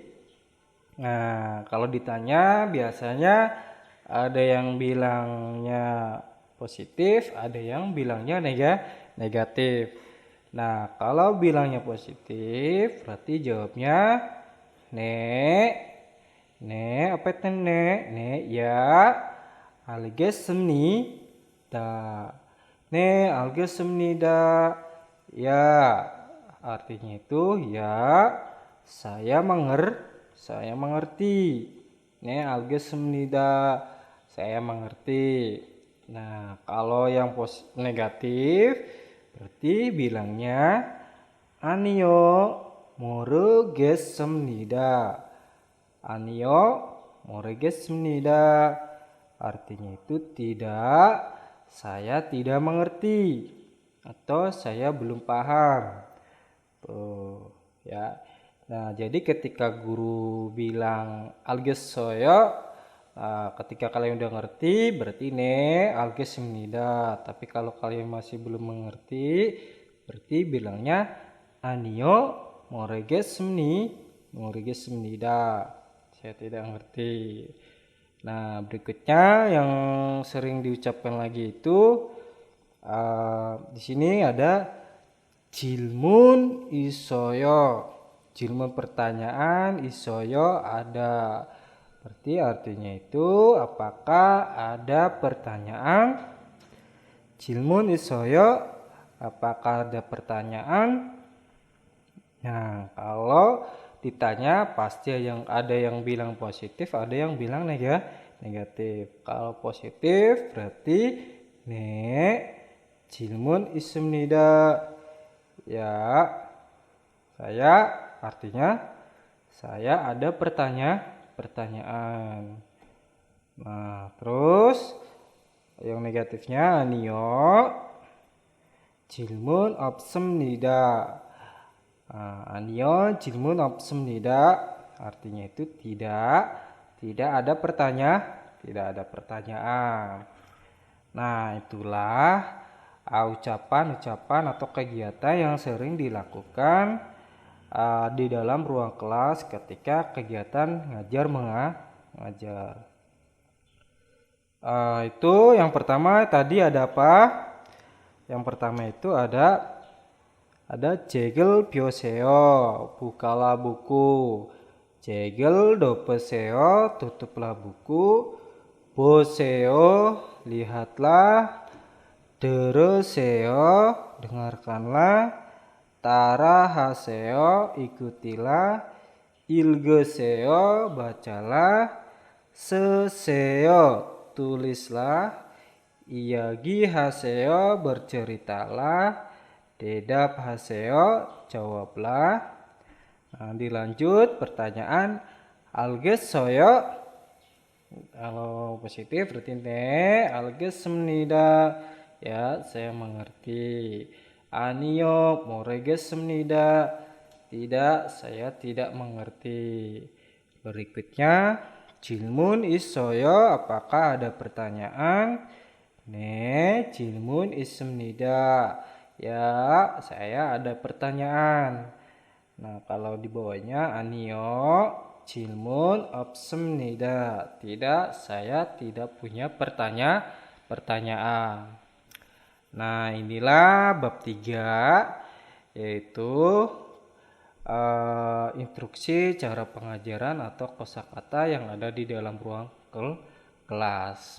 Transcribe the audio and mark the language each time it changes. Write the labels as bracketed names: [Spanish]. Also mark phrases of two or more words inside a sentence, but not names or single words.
[Indonesian] Nah, kalau ditanya biasanya ada yang bilangnya positif, ada yang bilangnya negatif. Nah, kalau bilangnya positif, berarti jawabnya apa itu 네, ya. [Korean] 알겠습니다. 네, 알겠습니다. [Indonesian] Ya, artinya itu ya, saya mengerti. [Korean] 네, 알겠습니다. [Indonesian] Saya mengerti. Nah, kalau yang negatif berarti bilangnya [Korean] 아니요, 모르겠습니다. 아니요, 모르겠습니다. [Indonesian] Artinya itu tidak, saya tidak mengerti atau saya belum paham. Tuh, ya. Nah, jadi ketika guru bilang 알겠어요, ketika kalian udah ngerti berarti 알겠습니다. Tapi kalau kalian masih belum mengerti, berarti bilangnya [Korean] 아니요, 모르겠습니다. [Indonesian] Saya tidak ngerti. Nah, berikutnya yang sering diucapkan lagi itu di sini ada [Korean] 질문 있어요. [Indonesian] 질문 pertanyaan, 있어요 ada. Berarti artinya itu apakah ada pertanyaan? [Korean] 질문 있어요. [Indonesian] Apakah ada pertanyaan? Nah, kalau ditanya pasti ada yang bilang positif, ada yang bilang negatif. Kalau positif berarti [Korean] 질문 있습니다. [Indonesian] Ya, saya artinya saya ada pertanyaan. Nah, terus yang negatifnya [Korean] 아니요, 질문 없습니다. 아니요, 질문 없습니다. [Indonesian] Artinya itu tidak ada pertanyaan. Nah, itulah ucapan-ucapan atau kegiatan yang sering dilakukan di dalam ruang kelas ketika kegiatan ngajar mengajar. Itu yang pertama tadi ada apa? Yang pertama itu ada [Korean] 책을 펴세요. [Indonesian] bukalah buku. [Korean] 책을 덮으세요. [Indonesian] tutuplah buku. [Korean] 보세요. [Indonesian] lihatlah. 들으세요. dengarkanlah. [Korean] 따라하세요. ikutilah. 읽으세요. bacalah. 쓰세요. tulislah. 이야기하세요. [Indonesian] berceritalah. [Korean] 대답하세요. [Indonesian] jawablah. Nah, dilanjut pertanyaan 알겠어요. Kalau positif berarti 알겠습니다. Ya, saya mengerti. [Korean] 아니요, 모르겠습니다. [Indonesian] Tidak, saya tidak mengerti. Berikutnya [Korean] 질문 있어요. [Indonesian] Apakah ada pertanyaan? [Korean] 네, 질문 있습니다. [Indonesian] Ya, saya ada pertanyaan. Nah, kalau di bawahnya [Korean] 아니요, 질문 없습니다. [Indonesian] Tidak, saya tidak punya pertanyaan. Nah, inilah bab 3 yaitu instruksi cara pengajaran atau kosakata yang ada di dalam ruang kelas.